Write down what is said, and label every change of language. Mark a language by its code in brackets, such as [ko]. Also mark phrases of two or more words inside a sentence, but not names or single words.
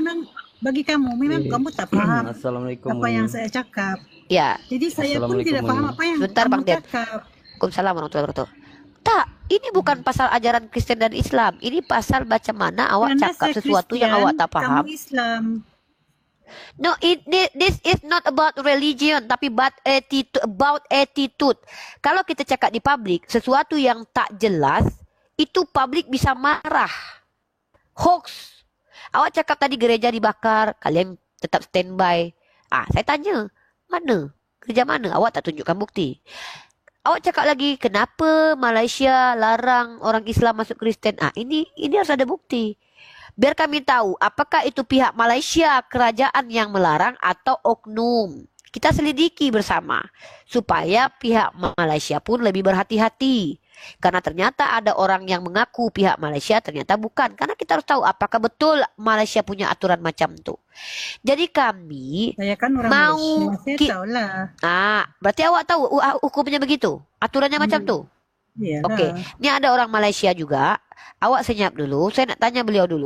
[ms] Bagi kamu memang kamu tak paham Assalamualaikum. apa yang saya cakap. Ya, Jadi saya pun tidak paham apa yang sebentar kamu Bang Ded. cakap. [ar] وعليكم السلام ورحمة الله وبركاته. [ms] Tak, ini bukan pasal ajaran Kristen dan Islam. Ini pasal macam mana awak Karena cakap saya sesuatu yang Kristen, awak tak paham. Kamu Islam. [en] No, this is not about religion, tapi about attitude. [id] Kalau kita cakap di publik sesuatu yang tak jelas, itu publik bisa marah. Hoax. Awak cakap tadi gereja dibakar, kalian tetap standby. Saya tanya, mana? Gereja mana? Awak tak tunjukkan bukti. Awak cakap lagi, kenapa Malaysia larang orang Islam masuk Kristen? Ini harus ada bukti. Biar kami tahu apakah itu pihak Malaysia, kerajaan yang melarang atau oknum. Kita selidiki bersama supaya pihak Malaysia pun lebih berhati-hati. Karena ternyata ada orang yang mengaku pihak Malaysia, ternyata bukan. Karena kita harus tahu apakah betul Malaysia punya aturan macam tu. Jadi kami [ms] Saya kan orang mau Malaysia, saya tahulah. [id] berarti awak tahu hukumnya begitu, aturannya macam tu. [ms] Iyalah. Okey, ni ada orang Malaysia juga. Awak senyap dulu, saya nak tanya beliau dulu.